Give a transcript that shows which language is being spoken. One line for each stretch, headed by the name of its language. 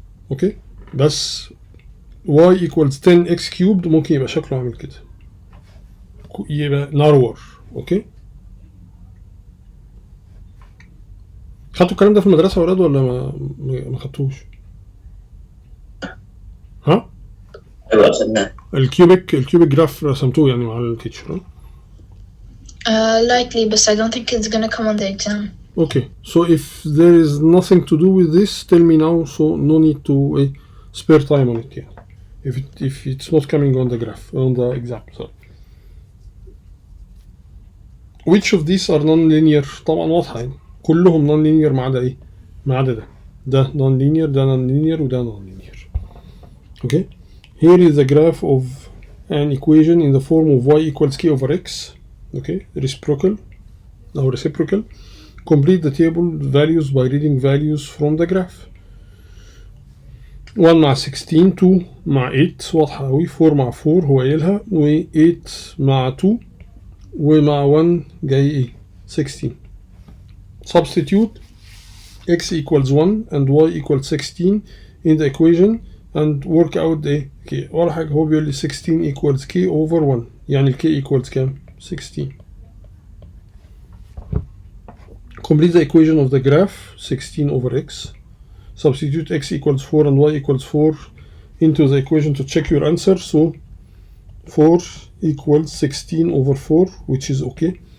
Arabic: اوكي بس
English: y equals 10 x cubed
Arabic: ممكن يبقى شكله عامل كده، يبقى narrower. اوكي خدتوا الكلام ده في المدرسة يا ولاد ولا ما خدتوش؟ ها؟ ايوه خدناه. الكيوبيك جراف رسمتوه يعني مع التيتشر.
English: Likely, but I don't think it's gonna come on the exam. Okay, so if there is nothing to do with this, tell me now, so no need to spare time on it. Yeah. If it's not coming on the graph, on the exam. Sorry. Which of these are non-linear؟
Arabic: طبعا واضحة يعني كلهم non-linear ما عدا ايه؟ ما عدا ده non-linear، ده non-linear، وده non-linear.
English: Okay. Here is the graph of an equation in the form of y equals k over x. Okay, reciprocal. Complete the table values by reading values from the graph.
Arabic: 1 مع 16، 2 مع 8 واضحة أوي، 4 مع 4 هو قايلها، و 8 مع 2 ومع 1 جاي ايه؟ 16.
English: Substitute x equals 1 and y equals 16 in the equation and work out the k.
Arabic: أول حاجة هو بيقول لي
English: 16 equals k over 1،
Arabic: يعني ال k equals كام؟ 16.
English: Complete the equation of the graph 16 over x. Substitute x equals 4 and y equals 4 into the equation to check your answer. So 4 equals 16 over 4, which is okay.